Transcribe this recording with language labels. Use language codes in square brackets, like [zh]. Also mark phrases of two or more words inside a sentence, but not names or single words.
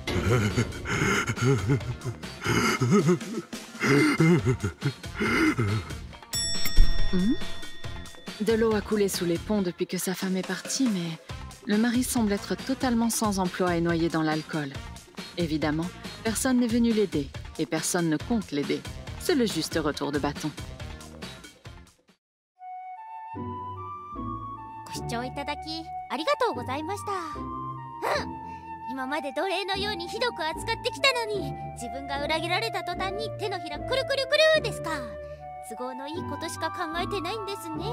[fr] De l'eau a coulé sous les ponts depuis que sa femme est partie, mais le mari semble être totalement sans emploi et noyé dans l'alcool. Évidemment, personne n'est venu l'aider, et personne ne compte l'aider. C'est le juste retour de bâton. [ja] ご視聴いただきありがとうございました。今まで奴隷のようにひどく扱ってきたのに、自分が裏切られた途端に手のひらくるくるくるですか。都合のいいことしか考えてないんですね。